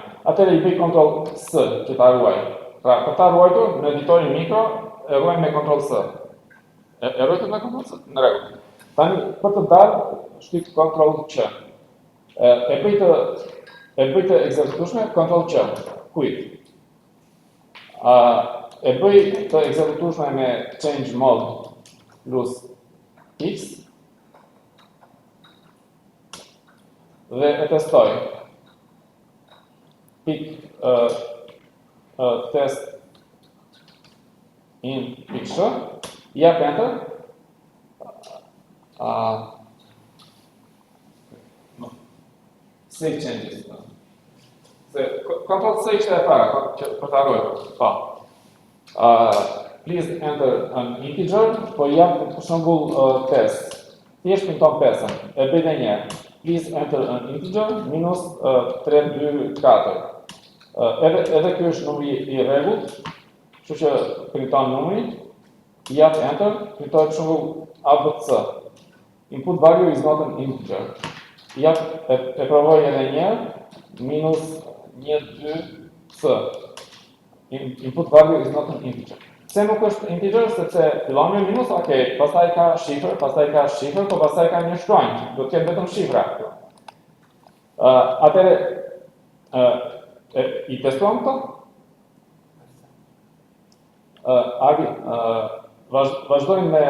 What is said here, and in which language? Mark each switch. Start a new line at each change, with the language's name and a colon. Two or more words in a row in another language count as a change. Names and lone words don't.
Albanian: Atëherë i bëj Ctrl S që ta ruaj. Pra për ta ruajtur në editorin mikro e ruajmë me Ctrl S. E ruajtur me Ctrl S? Në rregull. Tani për të dalë shtyp Ctrl Q. E bëj të ekzekutueshme Ctrl Q. Quit. E bëj të ekzekutueshme me
English: change mode plus X.
Albanian: Dhe e testoj.
English: Test in picture.
Albanian: Jap enter.
English: Save changes.
Albanian: Se Ctrl C ishte e para, për ta ruajtur. Po.
English: please enter an integer,
Albanian: po jap për shembull 5. Thjesht pinton 5-ën. E bëj edhe një herë.
English: Please enter an integer minus 324.
Albanian: Edhe ky është numri i rregullt, kështu që printon numrin, jap enter, printoj për shembull ABC.
English: Input value is not an integer.
Albanian: Jap e provoj edhe një herë, minus 1 2c.
English: Input value is not an integer.
Albanian: Pse nuk është integer, sepse fillon me minus, okay, pastaj ka shifër, po pastaj ka një shkronjë, do të ketë vetëm shifra këtu. Atëre i testuam këto? Agi, vazhdojmë me...